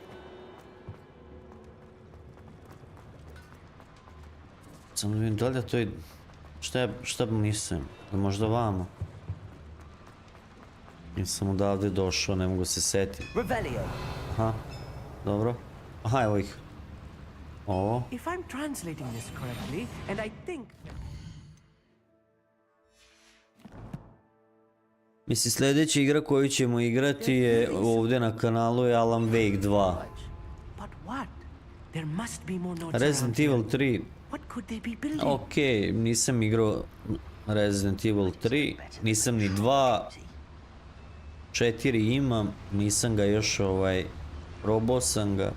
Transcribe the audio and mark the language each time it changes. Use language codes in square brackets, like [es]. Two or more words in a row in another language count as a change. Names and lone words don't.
[sr] Samo da vidim da li da to je... Šta mislim? Možda vamo. Nisam odavde došao, ne mogu se setiti. Aha, dobro. Aha, evo ih. Ovo. [en] If I'm translating this correctly, and I think... [sr] Mislim, sljedeća igra koju ćemo igrati je ovdje na kanalu je Alan Wake 2. [en] But what? There must be more notes. Resident Evil 3. What could they be building? [sr] Okej, nisam igrao Resident Evil 3, nisam ni 2. 4 imam, nisam ga još probao sam ga.